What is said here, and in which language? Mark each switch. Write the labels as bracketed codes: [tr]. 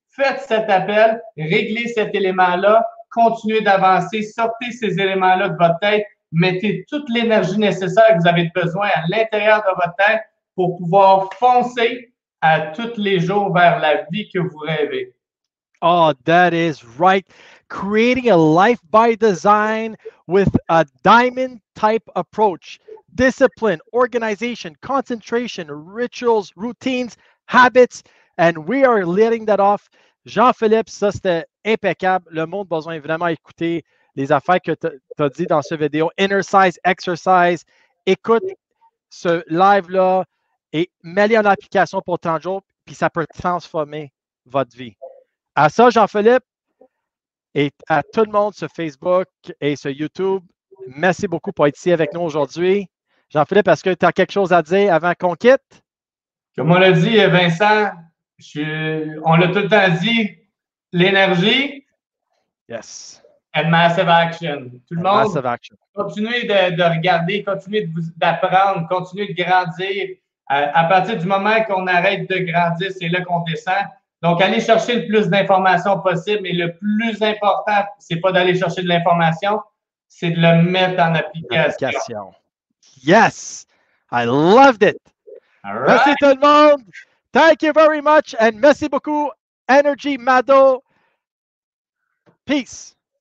[fr] Faites cet appel, réglez cet élément-là, continuez d'avancer, sortez ces éléments-là de votre tête, mettez toute l'énergie nécessaire que vous avez besoin à l'intérieur de votre tête pour pouvoir foncer à tous les jours vers la vie que vous rêvez. [en] Oh, that is right. Creating a life by design with a diamond type approach. Discipline, organization, concentration, rituals, routines, habits, and we are letting that off. [fr] Jean-Philippe, ça c'était impeccable. Le monde a besoin vraiment d'écouter les affaires que tu as dit dans cette vidéo. [en] Inner size, exercise. [fr] Écoute ce live-là et mets-le en application pour 30 jours, puis ça peut transformer votre vie. À ça, Jean-Philippe, et à tout le monde sur Facebook et sur YouTube, merci beaucoup pour être ici avec nous aujourd'hui. Jean-Philippe, est-ce que tu as quelque chose à dire avant qu'on quitte? Comme on l'a dit, Vincent, on l'a tout le temps dit, l'énergie. [en] Yes. And massive action. [fr] Tout le monde, [en] massive action. [fr] Continuez de regarder, continuez d'apprendre, continuez de grandir. À partir du moment qu'on arrête de grandir, c'est là qu'on descend. Donc, allez chercher le plus d'informations possible, mais le plus important, c'est pas d'aller chercher de l'information, c'est de le mettre en application. [en] Yes! I loved it! All [fr] Merci [en] right. [fr] tout le monde! [en] Thank you very much and [fr] merci beaucoup, [en] Energy Mado. Peace!